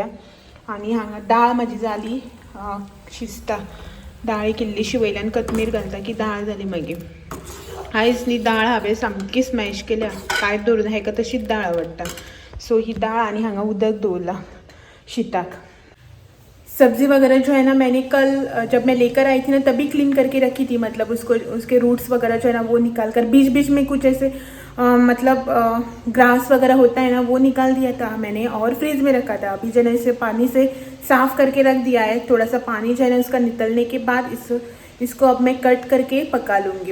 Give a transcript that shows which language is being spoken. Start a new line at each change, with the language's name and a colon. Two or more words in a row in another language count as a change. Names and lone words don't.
Konkani: आणि हांगा डाळ म्हजी जाली शिजता। डाळीक इल्लीशी वयल्यान कोथमीर घालता की डाळ जाली मागीर। आयज न्ही डाळ हांवें सामकी स्मॅश केल्या, कांयच दवरूं ना, हेका तशीच डाळ आवडटा। सो ही डाळ आणि हांगा उदक दवरला शीताक।
Hindi: सब्ज़ी वगैरह जो है ना मैंने कल जब मैं लेकर आई थी ना तभी क्लीन करके रखी थी, मतलब उसको उसके रूट्स वगैरह जो है ना वो निकाल कर, बीच बीच में कुछ ऐसे मतलब ग्रास वगैरह होता है ना वो निकाल दिया था मैंने और फ्रिज में रखा था। अभी जो है इसे पानी से साफ़ करके रख दिया है। थोड़ा सा पानी जो है ना उसका निकलने के बाद इसको अब मैं कट करके पका लूँगी।